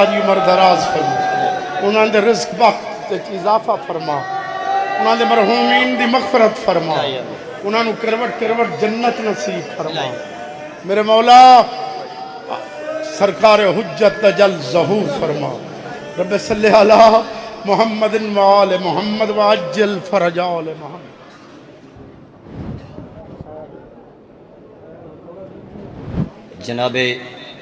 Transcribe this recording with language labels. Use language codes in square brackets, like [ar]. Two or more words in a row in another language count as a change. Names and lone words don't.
[pa] جی عمر دراز فرما انہاں دے رزق بخت تے اضافہ فرما انہاں دے مرحومین دی مغفرت فرما انہاں کروٹ کروٹ جنت نصیب فرما میرے مولا سرکار حجت جل ظہور فرما [ar] رب صل على محمد وآل محمد وعجل فرج آل محمد [pa] جنابے